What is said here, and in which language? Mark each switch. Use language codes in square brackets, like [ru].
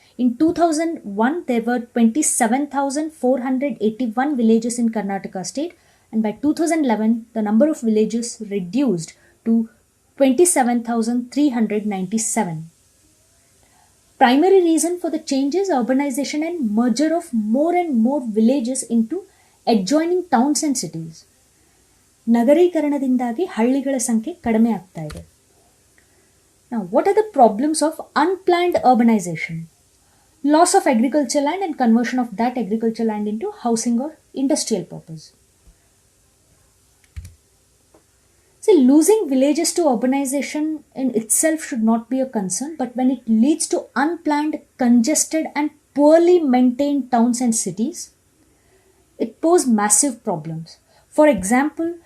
[en] In 2001, there were 27,481 villages in Karnataka state, and by 2011, the number of villages reduced to 27,397. Primary reason for the change is urbanization and merger of more and more villages into adjoining towns and cities. [kn] ನಗರೀಕರಣದಿಂದಾಗಿ ಹಳ್ಳಿಗಳ ಸಂಖ್ಯೆ ಕಡಿಮೆ ಆಗ್ತಾ ಇದೆ. [en] Now, what are the problems of unplanned urbanization? Loss of agricultural land and conversion of that agricultural land into housing or industrial purpose. See, losing villages to urbanization in itself should not be a concern, but when it leads to unplanned, congested and poorly maintained towns and cities, it poses massive problems. For example,